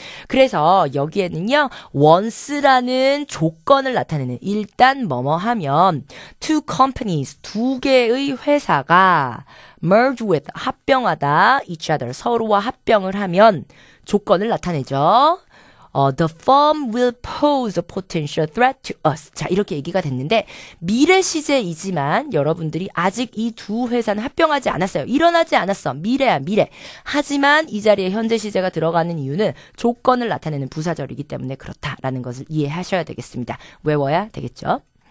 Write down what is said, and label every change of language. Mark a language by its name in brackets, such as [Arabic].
[Korean] 그래서 여기에는요, once라는 조건을 나타내는, 일단 뭐뭐 하면 [English] two companies, [Korean] 두 개의 회사가 [English] merge with, [Korean] 합병하다, [English] each other, [Korean] 서로와 합병을 하면 조건을 나타내죠. [English] The firm will pose a potential threat to us. [Korean] 자, 이렇게 얘기가 됐는데 미래 시제이지만 여러분들이 아직 이 두 회사는 합병하지 않았어요. 일어나지 않았어. 미래야, 미래. 하지만 이 자리에 현재 시제가 들어가는 이유는 조건을 나타내는 부사절이기 때문에 그렇다라는 것을 이해하셔야 되겠습니다. 외워야 되겠죠.